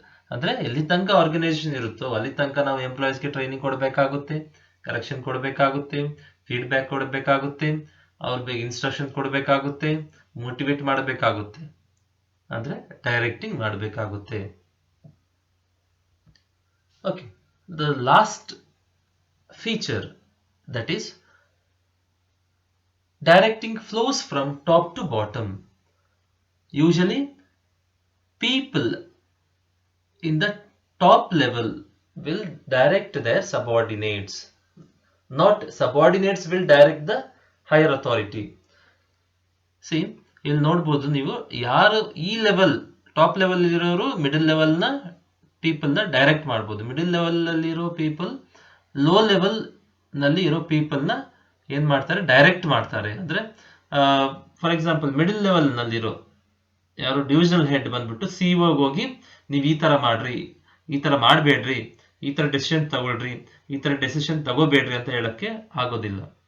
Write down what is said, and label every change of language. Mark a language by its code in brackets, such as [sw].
[kn] ಅಂದ್ರೆ ಎಲ್ಲಿ ತನಕ ಆರ್ಗನೈಸೇಷನ್ ಇರುತ್ತೋ ಅಲ್ಲಿ ತನಕ ನಾವು ಎಂಪ್ಲಾಯೀಸ್ಗೆ ಟ್ರೈನಿಂಗ್ ಕೊಡಬೇಕಾಗುತ್ತೆ, ಕರೆಕ್ಷನ್ ಕೊಡಬೇಕಾಗುತ್ತೆ, ಫೀಡ್ಬ್ಯಾಕ್ ಕೊಡಬೇಕಾಗುತ್ತೆ, ಅವ್ರ ಬಗ್ಗೆ ಇನ್ಸ್ಟ್ರಕ್ಷನ್ ಕೊಡಬೇಕಾಗುತ್ತೆ, ಮೋಟಿವೇಟ್ ಮಾಡಬೇಕಾಗುತ್ತೆ, ಅಂದ್ರೆ ಡೈರೆಕ್ಟಿಂಗ್ ಮಾಡಬೇಕಾಗುತ್ತೆ. [en] Okay, the last feature that is directing flows from top to bottom. Usually people in the top level will direct their subordinates, not subordinates will direct the higher authority. [kn] C ಇಲ್ಲಿ ನೋಡ್ಬೋದು ನೀವು, ಯಾರು ಈ level top level ಇರೋರು middle ಲೆವೆಲ್ನ ಪೀಪಲ್ನ direct ಮಾಡ್ಬೋದು, middle level ಅಲ್ಲಿ ಇರೋ people low level ನಲ್ಲಿ ಇರೋ ಪೀಪಲ್ನ ಏನ್ ಮಾಡ್ತಾರೆ, ಡೈರೆಕ್ಟ್ ಮಾಡ್ತಾರೆ. ಅಂದ್ರೆ ಫಾರ್ ಎಕ್ಸಾಂಪಲ್ ಮಿಡಲ್ ಲೆವೆಲ್ ನಲ್ಲಿರೋ ಯಾರು ಡಿವಿಷನಲ್ ಹೆಡ್ ಬಂದ್ಬಿಟ್ಟು ಸಿಇಒ ಹೋಗಿ ನೀವು ಈ ತರ ಮಾಡ್ರಿ, ಈ ತರ ಮಾಡಬೇಡ್ರಿ, ಈ ತರ ಡೆಸಿಷನ್ ತಗೊಳ್ರಿ, ಈ ತರ ಡೆಸಿಷನ್ ತಗೋಬೇಡ್ರಿ ಅಂತ ಹೇಳಕ್ಕೆ ಆಗೋದಿಲ್ಲ.